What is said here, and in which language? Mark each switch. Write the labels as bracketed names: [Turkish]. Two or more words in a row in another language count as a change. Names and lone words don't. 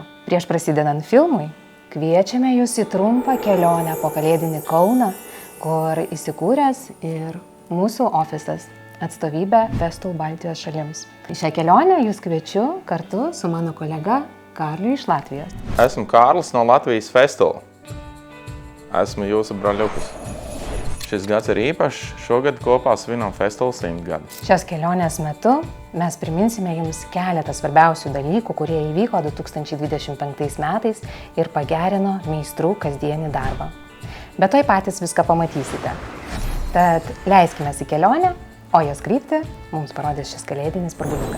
[Lithuanian] Prieš prasidedant filmui, kviečiame jūs į trumpą kelionę po kalėdinį Kauną, kur įsikūręs ir mūsų ofisas, atstovybė Festool Baltijos šalims. Į šią kelionę jūs kviečiu kartu su mano kolega Karliu iš Latvijos. [Latvian] Esmu Kārlis no Latvijas Festool. Esmu jūsu broliukas. Šis gads ir īpašs, šogad kopā svinam Festool 100 gadu. [Lithuanian] Šios kelionės metu mes priminsime jums keletą svarbiausių dalykų, kurie įvyko 2025 metais ir pagerino meistrų kasdienį darbą. Bet tuoj patys viską pamatysite. Tad leiskime į kelionę, o jos kryptį mums parodys šis kalėdinis burbuliukas.